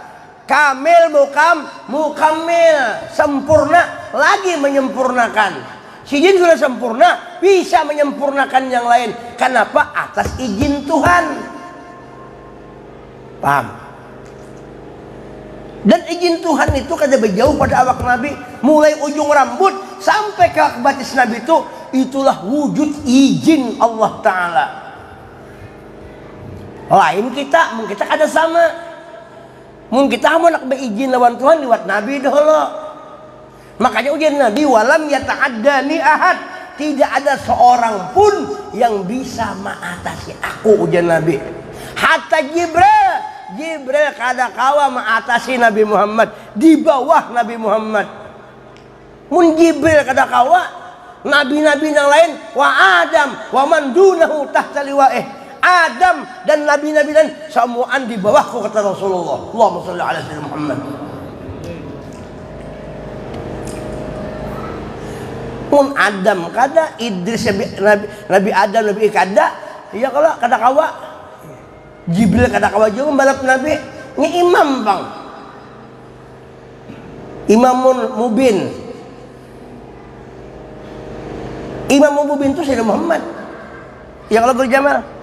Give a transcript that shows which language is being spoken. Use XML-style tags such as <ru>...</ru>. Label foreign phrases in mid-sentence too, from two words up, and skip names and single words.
<ar>كامل مكمل,</ar> <bjn>sempurna lagi menyempurnakan. Si jin sudah sempurna, bisa menyempurnakan yang lain. Kenapa? Atas izin Tuhan. Paham? Dan izin Tuhan itu kada berjauh pada awak Nabi, mulai ujung rambut sampai ke batis Nabi itu, itulah wujud izin Allah Ta'ala. Lain kita kada sama. Mungkin kita mau nak berizin lawan Tuhan lewat Nabi dahulu. Makanya ujian Nabi,</bjn> <ar>ولم يتعدني أحد,</ar> <bjn>tidak ada seorang pun yang bisa mengatasi aku, ujian Nabi. Hatta Jibril kada kawa mengatasi Nabi Muhammad, di bawah Nabi Muhammad. Mun Jibril kada kawa, nabi-nabi yang lain,</bjn> <ar>وآدم ومن دونه تحت لوائه,</ar> <bjn>Adam dan nabi-nabi dan semuaan di bawahku, kata Rasulullah.</bjn> <ar>اللهم صل على سيدنا محمد.</ar> <bjn>Mun Adam kada, Idris Nabi Adam Nabi kada, ya kalau kada kawa, Jibril kada kawa juga balap Nabi. Ini imam bang,</bjn> <ar>إمام مبين. إمام مبين</ar> <bjn>itu Sayyidina Muhammad. Ya kalau berjamaah.</bjn>